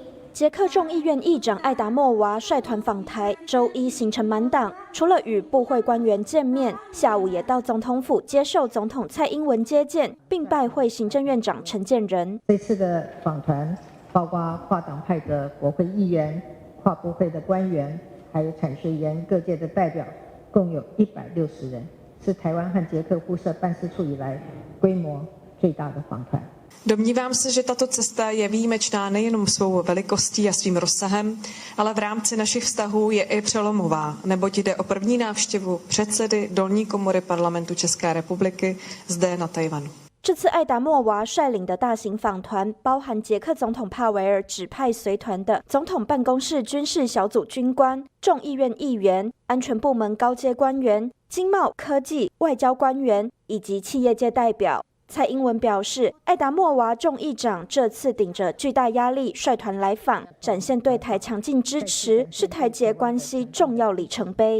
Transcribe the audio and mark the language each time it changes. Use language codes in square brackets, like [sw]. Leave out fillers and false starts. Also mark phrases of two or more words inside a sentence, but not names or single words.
[zh] 捷克众议院议长艾达莫娃率团访台，周一行程满档，除了与部会官员见面，下午也到总统府接受总统蔡英文接见，并拜会行政院长陈建仁。这次的访团包括跨党派的国会议员、跨部会的官员，还有产学研各界的代表，共有160人，是台湾和捷克互设办事处以来规模最大的访团。 [cs] Domnívám se, že tato cesta je výjimečná nejenom svou velikostí a svým rozsahem, ale v rámci našich vztahů je i přelomová, neboť jde o první návštěvu předsedy dolní komory parlamentu České republiky zde na Tajvanu. [zh] 这次艾达莫娃率领的大型访团，包含捷克总统帕维尔指派随团的总统办公室军事小组军官、众议院议员、安全部门高阶官员、经贸、科技、外交官员以及企业界代表。蔡英文表示，艾达莫娃众议长这次顶着巨大压力率团来访，展现对台强劲支持，是台捷关系重要里程碑。